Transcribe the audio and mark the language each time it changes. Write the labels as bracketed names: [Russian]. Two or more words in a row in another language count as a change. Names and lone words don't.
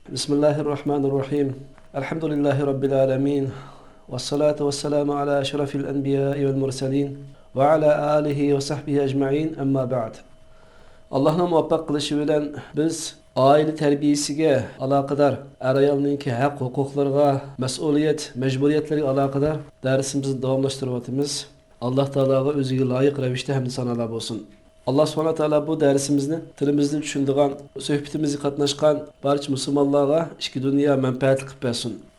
[Arabic] بسم الله الرحمن الرحيم. الحمد لله رب العالمين. والصلاة والسلام على أشرف الأنبياء والمرسلين. وعلى آله وصحبه أجمعين. أما بعد. [Uzbek] Allah'ın muvaffaq qilishi bilan biz aile terbiyesiga aloqador ayolninki haq huquqlarga, mas'uliyat, majburiyatlarga aloqador darsimizni davomlashtiryapmiz. Alloh taologa o'ziga loyiq ravishda hamd sanolar bo'lsin. Allah [Arabic] سبحانه تعالى [Uzbek] bu dersimizni tilimizni tushundigan, suhbatimizga qatnashgan barcha musulmonlarga ikki dunyo manfaatli qilib bersin.